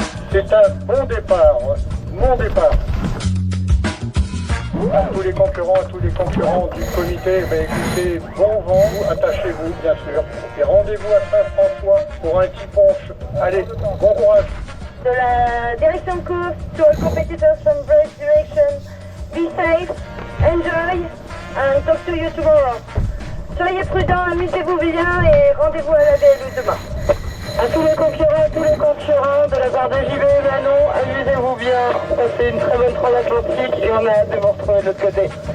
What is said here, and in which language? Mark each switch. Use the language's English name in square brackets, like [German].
[French] C'est un bon départ, mon départ. À tous les concurrents du comité, écoutez, bon vent, attachez-vous bien sûr. Et rendez-vous à Saint-François pour un petit punch. Allez, bon courage. De la direction de course, [English] to all competitors from race direction, be safe, enjoy, and talk to you tomorrow. [French] Soyez prudents, amusez-vous bien et rendez-vous à la DLU demain. À tous les concurrents de la part de JB et Manon, amusez-vous bien, passez une très bonne transatlantique et on a hâte de vous retrouver de l'autre côté.